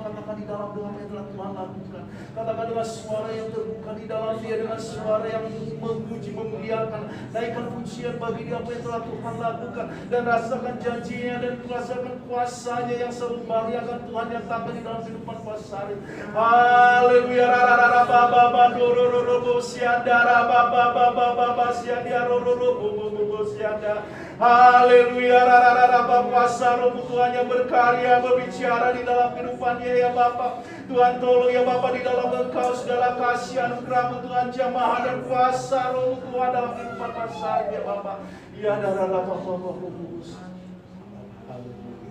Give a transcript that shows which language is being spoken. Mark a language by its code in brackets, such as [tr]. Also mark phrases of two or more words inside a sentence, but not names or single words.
[id] Katakan di dalam doa yang telah Tuhan lakukan. Katakan dengan suara yang terbuka di dalam dia, dengan suara yang memuji, memuliakan. Naikkan pujian bagi dia apa yang telah Tuhan lakukan. Dan rasakan janjinya dan rasakan kuasanya yang selalu memariakan Tuhan yang tampil di dalam kehidupan Pak Syarif. Haleluya. Rara Baba Dororo Sianda Baba Sianda Roro Sianda. Haleluya. Rara Baba kuasa Roh Tuhan yang berkarya, berbicara di dalam kehidupannya ya Bapa. Tuhan tolong ya Bapa, di dalam Engkau segala kasih anugerah Tuhan, jamaah dan kuasa Roh Tuhan dalam kehidupan Pak Syarif ya Bapa. Ya Rara Baba Kudus. Haleluya.